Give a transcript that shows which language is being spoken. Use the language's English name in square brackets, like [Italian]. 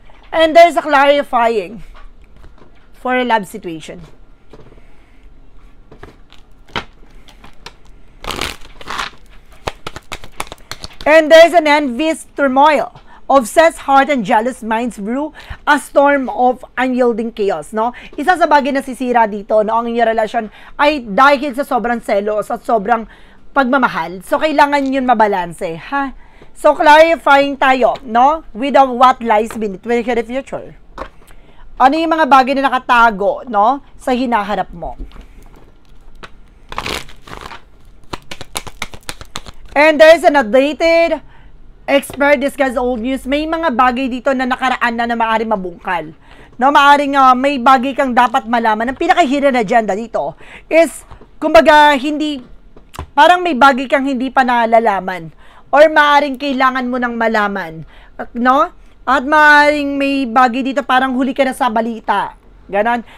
[English] And there's a clarifying for a love situation. And there's an envious turmoil. Obsessed heart and jealous minds brew a storm of unyielding chaos, no? [Filipino] Isa sa bagay na sisira dito, no, ang inyong relasyon ay dahil sa sobrang selos at sobrang pagmamahal. So, kailangan yun mabalanse, ha? So, clarifying tayo, no? [English] With what lies beneath the future. [Filipino] Ano yung mga bagay na nakatago, no, sa hinaharap mo? [English] And there's an updated expert discuss old news. [Filipino] May mga bagay dito na nakaraan na maaaring mabungkal. No, maaaring may bagay kang dapat malaman. Ang pinaka-hidden agenda dito is, kumbaga, parang may bagay kang hindi pa nalalaman. Or maaaring kailangan mo nang malaman. No? At maaaring may bagay dito parang huli ka na sa balita. Ganon.